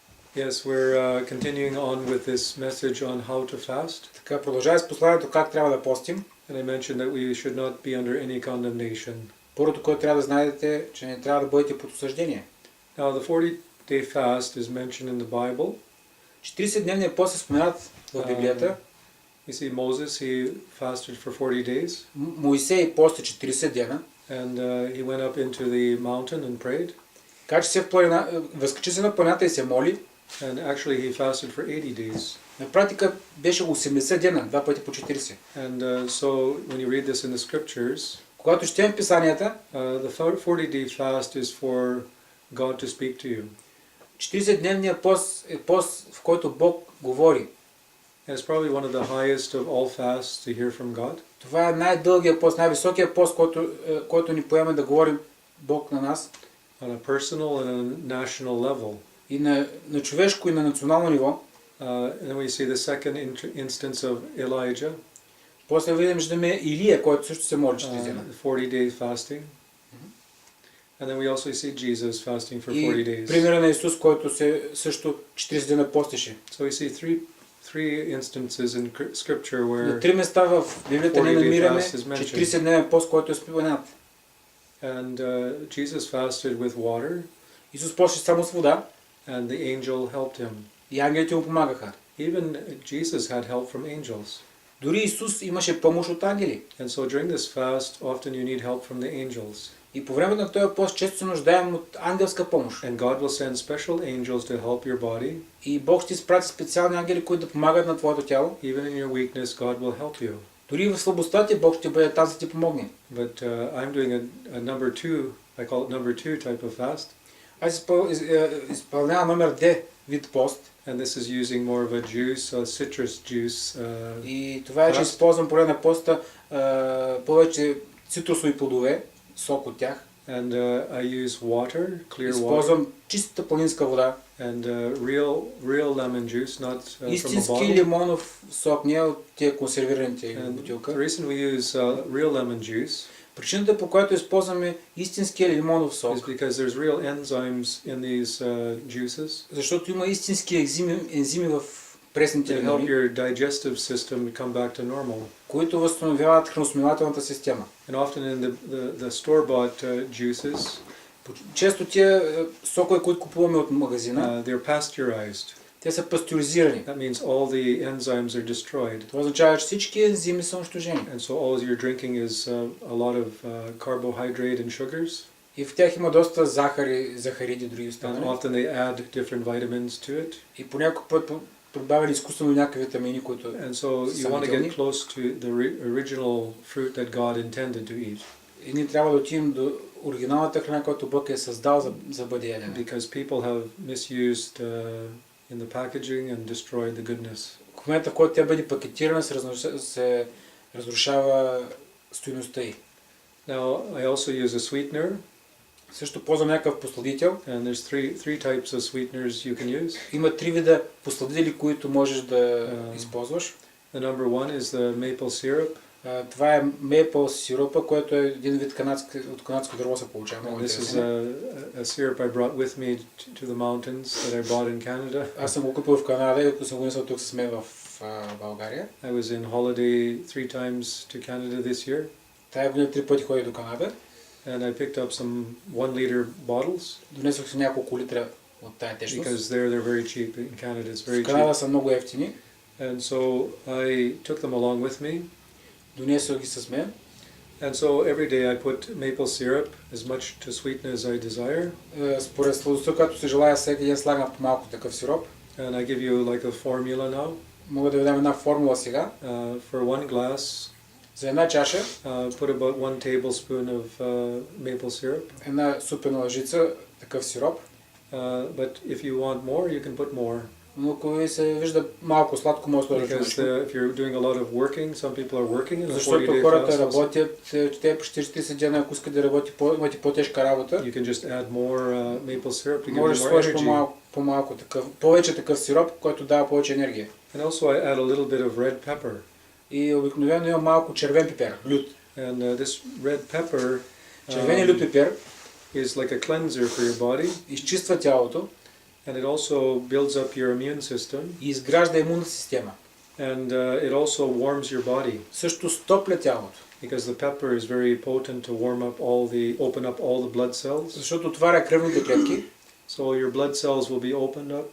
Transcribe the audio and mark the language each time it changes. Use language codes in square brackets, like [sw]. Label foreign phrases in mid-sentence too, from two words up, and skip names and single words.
[en] Yes, we're continuing on with this message on how to fast. [bg] Така, продължава с посланието как трябва да постим. [en] And I mentioned that we should not be under any condemnation. [bg] Първото, което трябва да знаете, че не трябва да бъдете под осъждение. [en] Now, the 40-day fast is mentioned in the Bible. [bg] 40-дневният пост се споменат в Библията. [en] You see, Moses, he fasted for 40 days. [bg] Моисей пости 40 дена. [en] And he went up into the mountain and prayed. [bg] Така че възкачи се на планината и се моли. [en] And actually he fasted for 80 days. [bg] На практика беше 80 дена, два пъти по 40. [en] And so when you read this in the scriptures, [bg] когато четем писанията, [en] the 40-day fast is for God to speak to you. [bg] 40-дневният пост е пост, в който Бог говори. [en] And it's probably one of the highest of all fasts to hear from God. [bg] Това е най-дългият пост, най-високият пост, който ни поеме да говори Бог на нас. [en] On a personal and a national level. [bg] И на човешко и на национално ниво. [en] And then we see the second instance of Elijah. [bg] После виждаме Илия, който също се моли 40 дена. [en] 40-day fasting. And then we also see Jesus fasting for 40 days. [bg] И примера на Исус, който също 40 дена постеше. [en] So we see three instances in scripture where [bg] на три места в Библията не намираме 40-дневен пост, който е споменат. [en] And Jesus fasted with water. [bg] Исус постеше само с вода. [en] And the angel helped him. [bg] И ангелите му помагаха. [en] Even Jesus had help from angels. [bg] Дори Исус имаше помощ от ангели. [en] And so during this fast, often you need help from the angels. [bg] И по време на този пост често се нуждаем от ангелска помощ. [en] And God will send special angels to help your body. [bg] И Бог ще изпрати специални ангели, които да помагат на твоето тяло. [en] Even in your weakness, God will help you. [bg] Дори в слабостта ти Бог ще бъде там да ти помогне. [en] But I'm doing a number 2, I call it number 2 type of fast. [bg] Аз изпълнявам номер 2 вид пост. [en] And this is using more of a juice, citrus juice. [bg] И това е, че използвам по време на поста повече цитрусови плодове, сок от тях. [en] And I use water, clear water. [bg] Използвам чиста планинска вода. [en] And real lemon juice, not from a bottle. [bg] Истински лимонов сок, не от тия консервираните бутилка. [en] The reason we use real lemon juice [bg] причината, по която използваме истинския лимонов сок, [en] is because there's real enzymes in these juices. [bg] Защото има истински ензими в пресните лимони, [en] your digestive system come back to normal. [bg] които възстановяват храносмилателната система. [en] And often in the store-bought juices, [bg] често тия сокове, които купуваме от магазина, [en] they're pasteurized. [bg] Те са пастеризирани. [en] That means all the enzymes are destroyed. [bg] Това означава, че всички ензими са унищожени. [en] And so all you're drinking is a lot of carbohydrate and sugars. [bg] И в тях има доста захариди, други останали. [en] And often they add different vitamins to it. [bg] И по някой път прибавили изкуствено някакви витамини, които [en] And so you want to get close to the original fruit that God intended to eat. [bg] И ние трябва да отидем до оригиналната храна, която Бог е създал за бъде ядена. [en] Because people have misused in the packaging and destroyed the goodness. [bg] В момента, в който тя бъде пакетирана, се разрушава стойността й. [en] Now, I also use a sweetener. [bg] Също ползвам някакъв посладител. [en] And there's three types of sweeteners you can use. [bg] Има три вида посладители, които можеш да използваш. [en] The number one is the maple syrup. [bg] Това е maple сиропа, който е един вид от канадско дърво се получава. [en] This is a syrup I brought with me to the mountains that I bought in Canada. [bg] Аз съм го купил в Канада и съм го несъл тук с мен в България. [en] I was in holiday 3 times to Canada this year. [bg] Тая година 3 пъти ходих до Канада. [en] And I picked up some 1-liter bottles. [bg] Донесох си няколко литра от тая течност. [en] Because they're very cheap in Canada. It's very cheap. [bg] В Канада са много евтини. [en] And so I took them along with me. [bg] Донесох ги с мен. [en] And so every day I put maple syrup as much to sweeten as I desire. [bg] Според сладостта, като се желая, всеки ден слагам по-малко такъв сироп. [en] And I give you like a formula now. [bg] Мога да ви дам една формула сега. [en] For 1 glass, [bg] за една чаша, [en] put about 1 tablespoon of maple syrup. [bg] Една супена лъжица такъв сироп. [en] But if you want more, you can put more. [bg] Но ако ви се вижда малко сладко, може да сложите. [en] Because if you're doing a lot of working, some people are working in the 40-day fast. [bg] Защото хората работят, те по 40 дена, ако искат да имате по-тежка работа. [en] You can just add more maple syrup to give you more energy. [bg] Можеш да сложиш по-малко такъв, повече такъв сироп, който дава повече енергия. [en] And also I add a little bit of red pepper. [bg] И обикновено има малко червен пипер, лют. [en] And this red pepper [bg] червеният лют пипер [en] is like a cleanser for your body. [bg] Изчиства тялото. [en] And it also builds up your immune system. [bg] И изгражда имунната система. [en] And it also warms your body. [bg] Също стопля тялото. [en] Because the pepper is very potent to open up all the blood cells. [bg] Защото отваря кръвните клетки. [en] So your blood cells will be opened up.